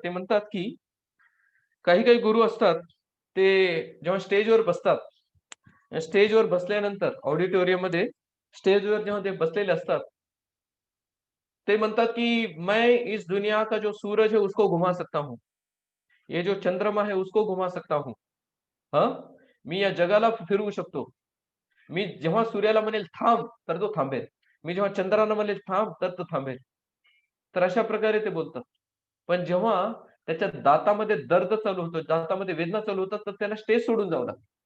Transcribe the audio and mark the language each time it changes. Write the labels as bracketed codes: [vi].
[mr] ते म्हणतात, की काही-काही गुरु असतात, ते जेव्हा स्टेजवर बसतात, स्टेजवर बसल्यानंतर ऑडिटोरियममध्ये स्टेजवर जेव्हा ते बसलेले असतात, ते म्हणतात, की [hi] "मैं इस दुनिया का जो सूरज है उसको घुमा सकता हूँ. ये जो चंद्रमा है उसको घुमा सकता हूँ. [mr] हां, मी या जगाला फिरवू शकतो. मी जेव्हा सूर्याला म्हणेल थांब, तर तो थांबेल. मी जेव्हा चंद्राला म्हणेल थांब, तर तो थांबेल." तर अशा प्रकारे ते बोलतात. पण जेव्हा त्याच्या दातामध्ये दर्द चालू होतो, दातामध्ये वेदना चालू होतात, तर त्याला स्टेज सोडून जावं लागतं.